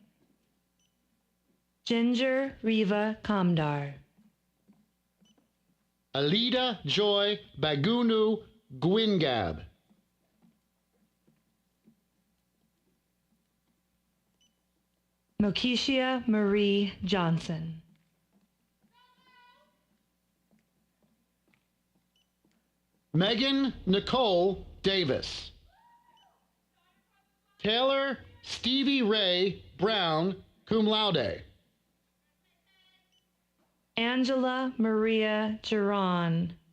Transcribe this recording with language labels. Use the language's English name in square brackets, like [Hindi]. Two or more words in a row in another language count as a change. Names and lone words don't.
[English] Ginger Riva Kamdar. Alida Joy Bagunu Gwingab. Mokishia Marie Johnson. Megan Nicole Davis. Taylor Stevie Ray Brown, [Latin] cum laude. [English] Angela Maria Giron.